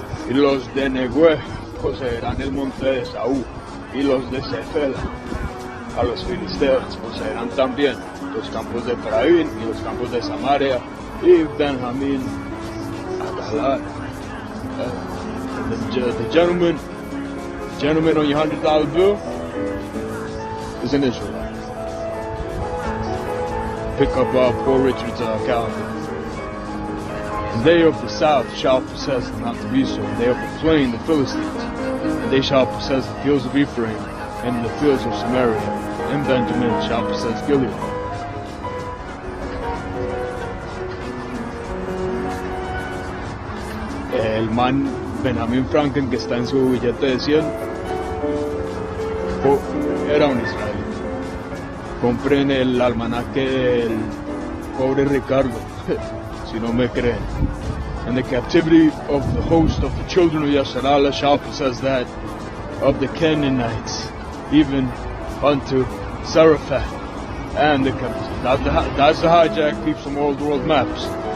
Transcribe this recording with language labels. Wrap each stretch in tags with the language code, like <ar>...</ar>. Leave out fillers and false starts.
<es>Y los de Negué poseerán el monte de Saúl, y los de Cefela a los filisteos poseerán también los campos de Efraín y los campos de Samaria y Benjamín a Galar.</es> <en>The gentleman on your $100 bill is an Israelite. Pick up Poor Richard's calendar. And they of the south shall possess the Mount of Esau, and they of the plain the Philistines, and they shall possess the fields of Ephraim, and the fields of Samaria, and Benjamin shall possess Gilead.</en> <es>El man Benjamin Franklin, que está en su billete de 100, era un israelita. Compren el almanaque del pobre Ricardo. Si no me creen.</es> <en>And the captivity of the host of the children of Yasharallah shall possess that of the Canaanites, even unto Zarephath. And that's the hijack, keeps some old world maps.</en>